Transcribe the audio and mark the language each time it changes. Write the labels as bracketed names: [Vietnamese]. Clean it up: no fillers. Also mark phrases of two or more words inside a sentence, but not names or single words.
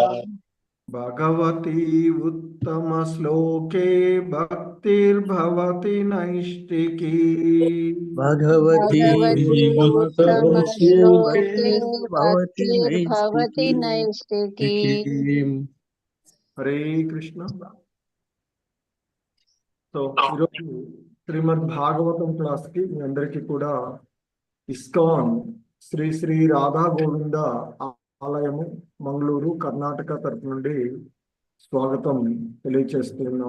[Sanskrit] भगवती उत्तमश्लोके भक्तिर्भवति नैष्टिकी। भगवती उत्तमश्लोके भक्तिर्भवति नैष्टिकी। हरे कृष्ण। [Telugu] సో ఈరోజు శ్రీమద్ భాగవతం క్లాస్ కి మీ అందరికీ కూడా ఇస్కాన్ శ్రీ శ్రీ రాధా గోవింద ఆలయము మంగళూరు కర్ణాటక తరపు నుండి స్వాగతం తెలియచేస్తున్నాం.